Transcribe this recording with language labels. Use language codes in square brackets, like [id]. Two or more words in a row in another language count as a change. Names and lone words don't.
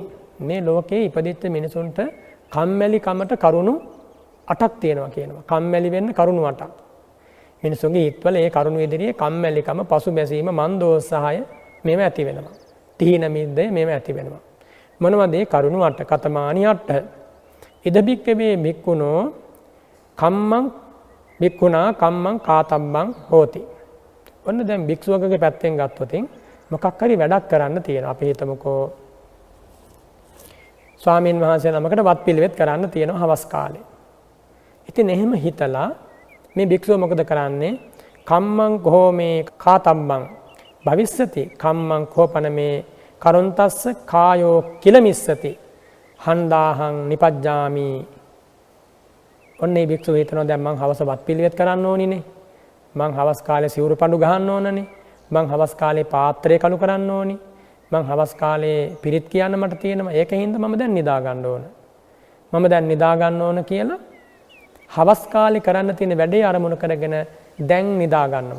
[si] මේ ලෝකේ ඉපදිච්ච මිනිසුන්ට කම්මැලි කමට කරුණු 8ක් තියෙනවා කියනවා. කම්මැලි වෙන්න කරුණු 8ක්. මිනිසුන්ගේ හිතවල ඒ කරුණු ඉදිරියේ කම්මැලිකම, පසුබැසීම, මන්දෝත්සාහය මේව ඇති වෙනවා. තීන මිද්දය මේව ඇති වෙනවා. මොනවද ඒ කරුණු 8? [pi] කතමානි 8. ඉද භික්කවේ භික්ඛුනෝ කම්මං භික්ඛුනා කම්මං කාතබ්බං හෝති. [si] ඔන්න දැන් භික්ෂුවකගේ පැත්තෙන් ගත්තොත් මොකක් හරි වැඩක් කරන්න තියෙනවා. අපි හිතමුකෝ ස්වාමීන් වහන්සේ නමකට වත් පිළිවෙත් කරන්න තියෙනවා හවස් කාලේ. ඉතින් එහෙම හිතලා මේ භික්ෂුව මොකද කරන්නේ? [pi] කම්මං කෝ මේ කාතබ්බං භවිස්සති කම්මං කෝපන මේ කරුන්තස්ස කායෝ කිලමිස්සති හන්දාහං නිපජ්ජාමි. [si] ඔන්න මේ භික්ෂුව හිතනවා දැන් මං හවස වත් පිළිවෙත් කරන්න ඕනිනේ. මං හවස් කාලේ සිවුරු පඳු ගහන්න ඕනනේ. මං හවස් කාලේ පාත්‍රය කළු කරන්න ඕනි. මං හවස් කාලේ පිරිත් කියන්න මට තියෙනවා. ඒකින්ද මම දැන් නිදා ගන්න ඕන. මම දැන් නිදා ගන්න ඕන කියලා හවස් කාලේ කරන්න තියෙන වැඩේ අරමුණු කරගෙන දැන් නිදා ගන්නවා.